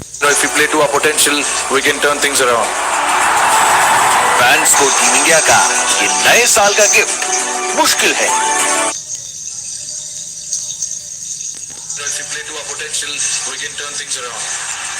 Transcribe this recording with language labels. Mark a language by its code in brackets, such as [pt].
[en] if we play to our potential, we can turn things around. [hi] Fans को team India का ये नए साल का गिफ्ट मुश्किल है. [en] If we play to our potential, we can turn things around.